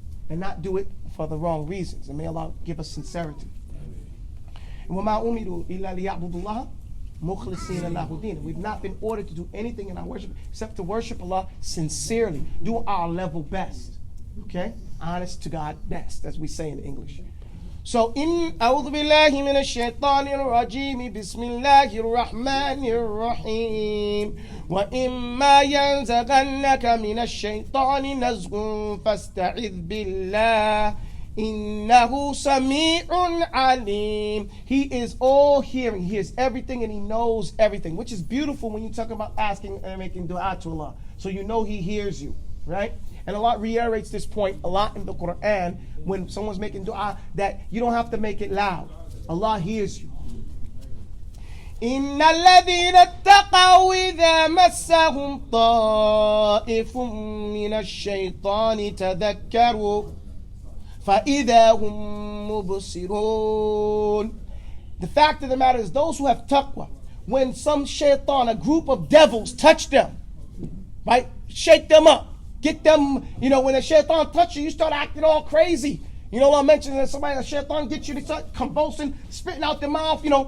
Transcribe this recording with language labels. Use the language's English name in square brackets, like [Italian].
[English] And not do it for the wrong reasons. And may Allah give us sincerity. [Arabic] وَمَا أُمِرُوا إِلَّا لِيَعْبُدُوا اللَّهَ مُخْلِصِينَ لَهُ دِينَ. [English] We've not been ordered to do anything in our worship except to worship Allah sincerely. Do our level best. Okay? Honest to God best, as we say in English. [Arabic] So, أعوذ بالله من الشيطان الرجيم بسم الله الرحمن الرحيم وإما ينزغنك من الشيطان نزغ فاستعذ بالله إنه سميع عليم. [English] He is all hearing. He hears everything and he knows everything, which is beautiful when you talk about asking and making dua to Allah. So you know he hears you, right? And Allah reiterates this point a lot in the Quran when someone's making dua, that you don't have to make it loud. Allah hears you. [Arabic] إن الذين اتقوا إذا مسهم طائف من الشيطان تذكروا فإذا هم مبصرون. [English] The fact of the matter is, those who have taqwa, when some shaitan, a group of devils, touch them, right? Shake them up. Get them, when a shaitan touches you, you start acting all crazy. I mentioned that a shaitan gets you to start convulsing, spitting out their mouth.